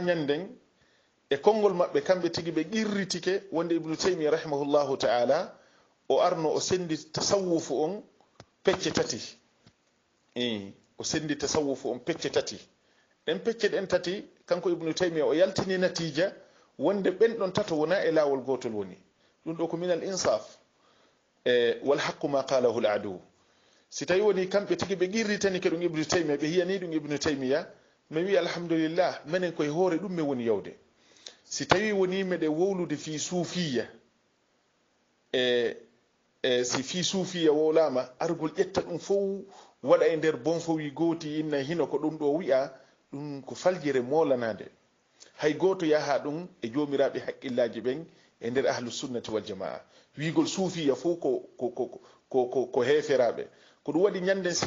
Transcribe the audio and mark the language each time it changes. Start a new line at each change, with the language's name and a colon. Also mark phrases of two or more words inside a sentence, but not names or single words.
Fula: ñanden e konngol maɓɓe kamɓe tigi ɓe qirritike wonde ibnu taymiya rahimahullahu taala o arno o sendi tasawufu on pecce tati o sendi tasawufu on pecce tati ɗen pecce ɗen tati kanko ibnu taymiya o yaltini natija wonde ɓen ɗon tato wona e laawol gotol woni ɗum ɗo ko
Arabic: من الإنصاف والحق ما قاله العدو
Fula: si tawi woni kamɓe tigi ɓe qirritani ke ɗum ibnu taymiya ɓe hiyani ɗum ibnu taymiya mi wi alhamdulillah minen koye hoore ɗum mi woni yawde si tawi woni meɗe wowlude fi suufiya si fi suufiya wowlama argol ƴetta ɗum fof waɗa e nder bon fowi gooti inna hino ko ɗum ɗo wi'a ɗum ko faljire molanade hay goto yaha ɗum e jomiraɓe haqqillaji ɓen e nder
Arabic: أهل السنة والجماعة
Fula: wigol suufiya fof ko heferaɓe ko ɗum waɗi ñanden si